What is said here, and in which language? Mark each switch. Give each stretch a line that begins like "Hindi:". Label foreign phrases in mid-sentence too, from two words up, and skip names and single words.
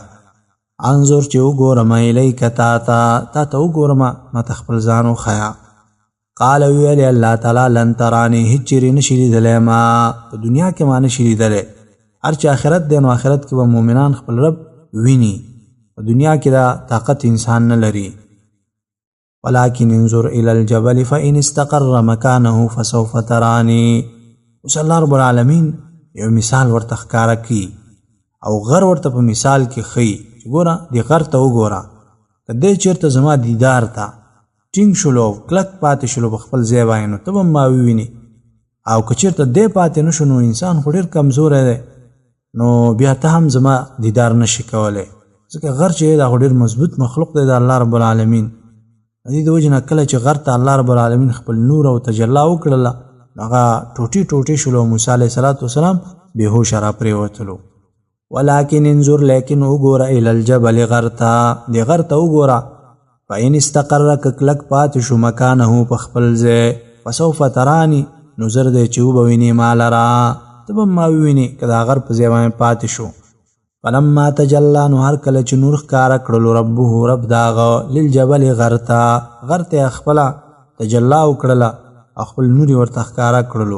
Pashto: انظر چې وګورم الیک تا ته وګورم ماته خپل ځان وښیه.
Arabic: قال ویل الله تعالی لن ترانی
Pashto: هیڅ چیرې نشي لیدلی ما په دنیا کې ما نشي لیدلی. هر چې آخرت دی نو آخرت کې به مؤمنان خپل رب ویني، په دنیا کې دا طاقت انسان نه لري.
Arabic: ولكن انظر الى الجبل فإن استقر مكانه فسوف تراني.
Pashto: اوس
Arabic: الله رب العالمین
Pashto: یو مثال ورته ښکاره کړي او غر ورته په مثال کې ښیي چې ګوره دې غر ته وګوره، که دی چېرته زما دیدار ته ټینګ شلو او کلک پاتې شلو په خپل ځای باندې نو ته به ما وویني، او که چېرته دی پاتې نه شو نو انسان خو ډېر کمزوری دی نو بیا ته هم زما دیدار نشي کولی، ځکه غر چې دا خو ډېر مضبوط مخلوق دی د الله رب العالمین. دې د وجې نه کله چې غر ته
Arabic: الله رب العالمین
Pashto: خپل نور او تجلا وکړله هغه ټوټې ټوټې شلو، موسی علیه السلام بېهوشه را پرېوتلو.
Arabic: ولكن انظر
Pashto: لیکن وګوره
Arabic: الی الجبل
Pashto: غر ته، دې غر ته وګوره،
Arabic: فإن استقر
Pashto: که کلک پاتې شو مکانه په خپل ځای
Arabic: فسوف ترانی
Pashto: نو زر دی چې وبوینې ما لره، ته به ما ووینې که دا غر په ځای باندې پاتې شو.
Arabic: فلما تجلی
Pashto: نو هر کله چې نور ښکاره کړلو ربه رب د هغه للجبل غر ته خپله تجلا وکړله او خپل نور یې ورته ښکاره کړلو.